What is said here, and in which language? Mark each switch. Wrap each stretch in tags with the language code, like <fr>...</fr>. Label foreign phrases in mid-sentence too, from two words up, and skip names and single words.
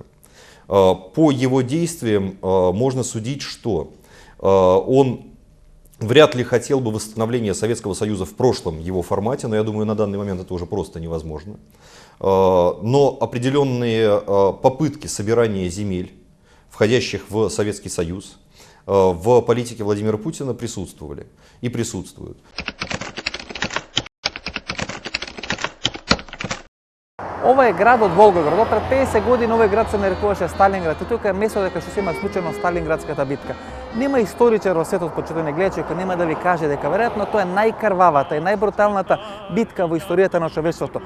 <ru>По его действиям можно судить, что он вряд ли хотел бы восстановления Советского Союза в прошлом его формате, но я думаю, на данный момент это уже просто невозможно. Но определенные попытки собирания земель, входящих в Советский Союз, в политике Владимира Путина присутствовали и присутствуют.</ru> <mk>Ова е градот Волгоград. Пред 50 години овој град се нарекуваше Сталинград и тука е место дека што се има случајно Сталинградската битка. Нема историчар во светот, почитувани гледачи, кој нема да ви каже дека веројатно тоа е најкрвавата и најбруталната битка во историјата на човештвото.</mk>